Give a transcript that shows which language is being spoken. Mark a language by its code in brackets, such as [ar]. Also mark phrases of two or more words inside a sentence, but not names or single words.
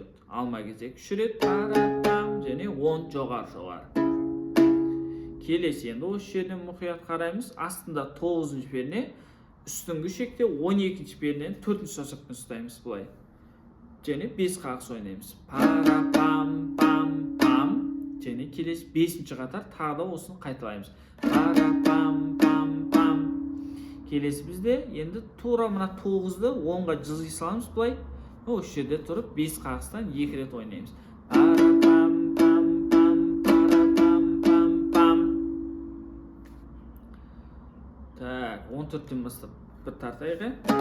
[kk] Алма кезек 3 рет. Және 10 жоғары. Келесі енді осы жерден мұқият қараймыз. Астында 9-ші перне, үстіңгі шекте 12-ші пернені 4-ші созақпен ұстаймыз бұлай. Және 5 қағыс ойнаймыз. Пара-пам-пам-пам. Және келесі 5-ші қатар тағы да осыны қайталаймыз. Пара-пам-пам-пам. Келесі бізде енді тура мына 9-ды 10-ға жылжи саламыз бұлай. Осы жерде тұрып 5 қағыстан 2 рет ойнаймыз. Так, 14-тен бастап бір тартайғы.